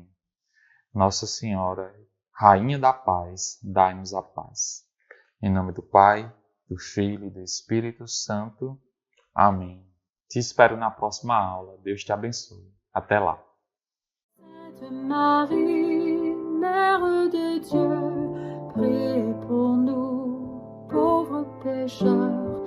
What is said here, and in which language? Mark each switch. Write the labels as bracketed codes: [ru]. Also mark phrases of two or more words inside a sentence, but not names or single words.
[pt] Nossa Senhora, Rainha da Paz, dai-nos a paz. Em nome do Pai, do Filho e do Espírito Santo. Amém. Te espero na próxima aula. Deus te abençoe. Até lá. [fr] Mère de Dieu, priez pour nous, pauvres pécheurs,